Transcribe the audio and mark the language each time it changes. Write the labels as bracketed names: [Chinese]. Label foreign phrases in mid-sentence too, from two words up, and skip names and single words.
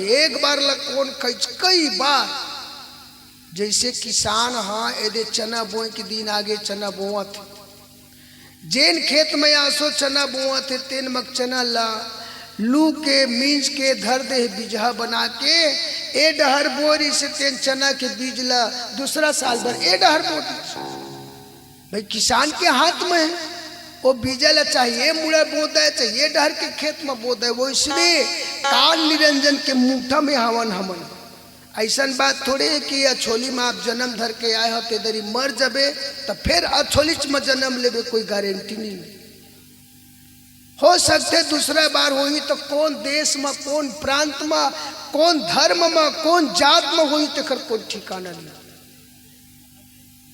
[Chhattisgarhi] एक बार लकोन कई बार जैसे किसान हाँ एदे चना बोए के दिन आगे चना बोआ थे, जेन खेत में आसो चना बोआ थे तेन मक चना ला लू के मींज के धर दे बीजहा बना के ए डहर बोरी से तेन चना के बीज ला दूसरा साल भर ए डहर बोती। भाई किसान के हाथ में है, वो बीजा ला चाहिए मुड़ा बोदा है, चाहिए डहर के खेत में बोदा है। वो इसलिए काल निरंजन के मुठा में हवन हमन। ऐसा बात थोड़े कि अछोली में आप जन्म धर के आए हो तेदरी मर जबे तो फिर अछोलिच में जन्म लेबे, कोई गारंटी नहीं हो सकते। दूसरा बार होई तो कौन देश में, कौन प्रांत में, कौन धर्म में, कौन जात में होई तेकर कोई ठिकाना नहीं।